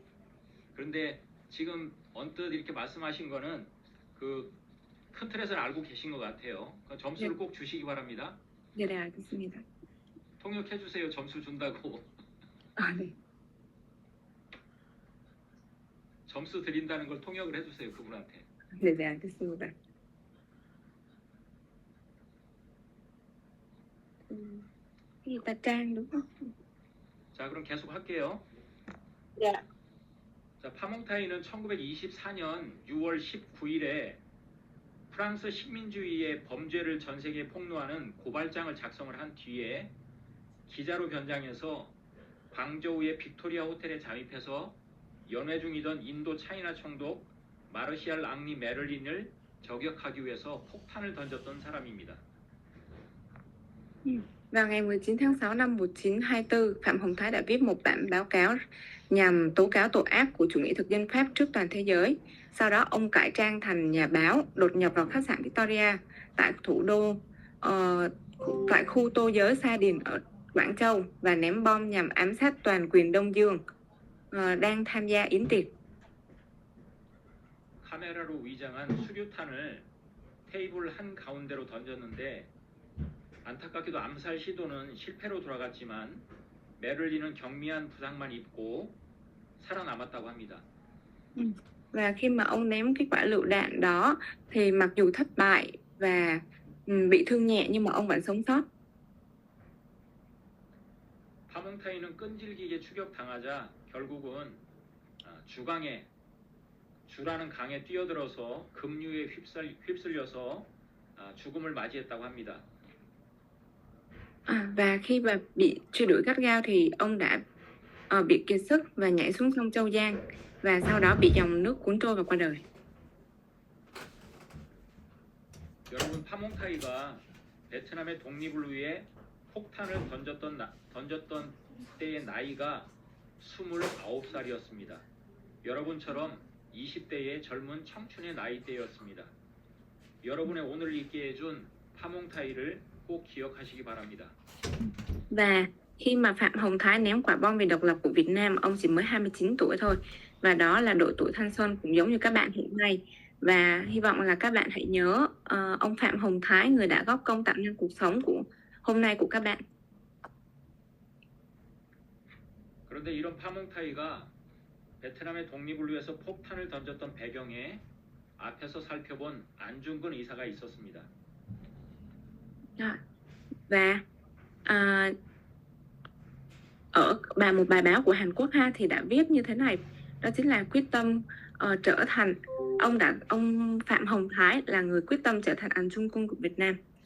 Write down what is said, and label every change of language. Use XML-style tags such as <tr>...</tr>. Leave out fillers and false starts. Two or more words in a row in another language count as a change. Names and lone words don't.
<ko>그런데 지금 언뜻 이렇게 말씀하신 거는 그 큰 틀에서는 알고 계신 것 같아요. 점수를 꼭 주시기 바랍니다. 네, 알겠습니다. 통역해 주세요. 점수 준다고. 네. 점수 드린다는 걸 통역을 해주세요. 그분한테. 네, 알겠습니다.</ko> <vi>Người ta Trang đúng không?</vi> <ko>자, 그럼 계속 할게요.</ko> <vi>Dạ.</vi> <ko>자, 파몽타이는 1924년 6월 19일에 프랑스 식민주의의 범죄를 전 세계에 폭로하는 고발장을 작성을 한 뒤에 기자로 변장해서 광저우의 빅토리아 호텔에 잠입해서 연회 중이던 인도 차이나 총독 마르시알 앙리 메를린을 저격하기 위해서 폭탄을 던졌던 사람입니다.</ko> <vi>Vào ngày 19 tháng 6 năm 1924, Phạm Hồng Thái đã viết một bản báo cáo nhằm tố cáo tội ác của chủ nghĩa thực dân Pháp trước toàn thế giới. Sau đó ông cải trang thành nhà báo, đột nhập vào khách sạn Victoria tại thủ đô tại khu Tô Giới Sa Điền ở Quảng Châu và ném bom nhằm ám sát toàn quyền Đông Dương đang tham gia yến tiệc.</vi> <ko>카메라로 위장한 수류탄을 테이블 한 가운데로 던졌는데 안타깝게도 암살 시도는 실패로 돌아갔지만 메를린은 경미한 부상만 입고 살아남았다고 합니다.</ko> <vi>Và khi mà ông ném cái quả lựu đạn đó thì mặc dù thất bại và bị thương nhẹ nhưng mà ông vẫn sống sót.</vi> <ko>파몽타이는 끈질기게 추격당하자 결국은 주라는 강에 뛰어들어서 급류에 휩쓸려서 죽음을 맞이했다고 합니다.</ko> <vi>Và khi mà bị truy đuổi gắt gao thì ông đã bị kiệt sức và nhảy xuống sông Châu Giang và sau đó bị dòng nước cuốn trôi và qua đời.</vi> <ko>여러분 파몽타이가 베트남의 독립을 위해 폭탄을 던졌던 때의 나이가 29살이었습니다. 여러분처럼 20대의 젊은 청춘의 나이대였습니다. 여러분의 오늘을 있게 해준 파몽타이를 꼭 기억하시기 바랍니다.</ko> <vi>Và khi mà Phạm Hồng Thái ném quả bom vì độc lập của Việt Nam, ông chỉ mới 29 tuổi thôi. Và đó là độ tuổi thanh xuân cũng giống như các bạn hiện nay. Và hy vọng là các bạn hãy nhớ ông Phạm Hồng Thái, người đã góp công tạo nên cuộc sống của hôm nay của các bạn.</vi> <ko>그런데 이런 파몽타이가 베트남의 독립을 위해서 폭탄을 던졌던 배경에 앞에서 살펴본 안중근 의사가 있었습니다.</ko> <vi>Và ở một bài báo của Hàn Quốc thì đã viết như thế này, đó chính là quyết tâm trở thành ông Phạm Hồng Thái là người quyết tâm trở thành anh Trung Quân của Việt Nam.</vi>